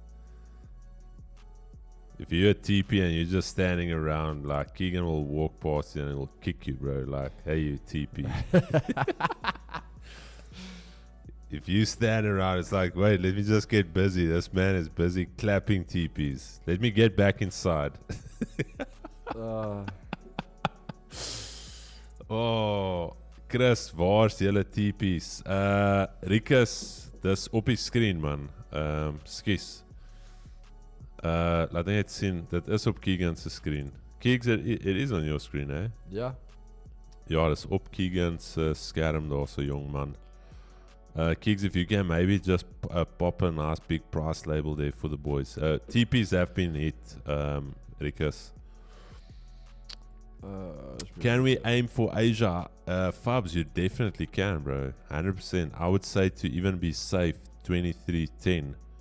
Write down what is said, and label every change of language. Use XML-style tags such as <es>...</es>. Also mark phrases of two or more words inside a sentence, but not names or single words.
<en>If you're a TP and you're just standing around, like, Keegan will walk past you and he'll kick you, bro. Like, hey, you TP. If you stand around, it's like, wait, let me just get busy. This man is busy clapping TPs. Let me get back inside.</en> <af>Oh, Chris, waar's julle TPs? Rikus, dis op die screen, man. Skus. Laat net sien, dit is op Keegan's screen.</af> <en>Keegs, it is on your screen, eh?</en> <af>Ja. Ja, dis op Keegan's skerm daar, so jong man.</af> <en>Keegs, if you can maybe just pop a nice big price label there for the boys. TPs have been hit, Rikus. Can we aim for Asia? Fabs, you definitely can, bro. 100%. I would say to even be safe, 23.10.</en>